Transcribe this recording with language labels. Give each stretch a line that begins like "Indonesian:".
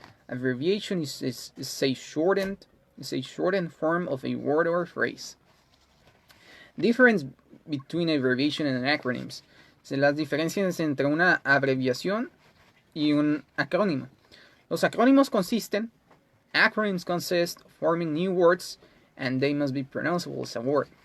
English: Abbreviation is a shortened form of a word or phrase. Difference between abbreviation and acronyms.
Spanish: Las diferencias entre una abreviación y un acrónimo. Los acrónimos
English: acronyms consist of forming new words and they must be pronounceable as a word.